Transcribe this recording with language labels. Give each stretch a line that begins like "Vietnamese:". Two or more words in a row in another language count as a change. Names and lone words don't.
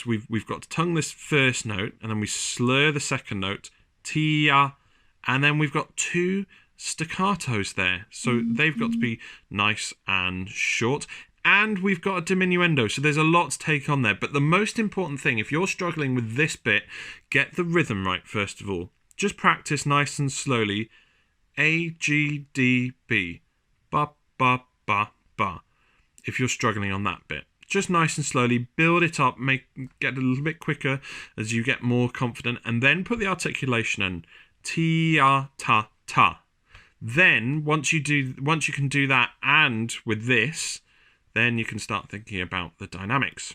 English: We've got to tongue this first note, and then we slur the second note, tia, and then we've got 2 staccatos there. So they've got to be nice and short. And we've got a diminuendo, so there's a lot to take on there. But the most important thing, if you're struggling with this bit, get the rhythm right first of all. Just practice nice and slowly. A, G, D, B. Ba, ba, ba, ba. If you're struggling on that bit. just nice and slowly, build it up, get a little bit quicker as you get more confident, and then put the articulation in. Ti-a, ta, ta. Then, once you can do that, and with this, then you can start thinking about the dynamics.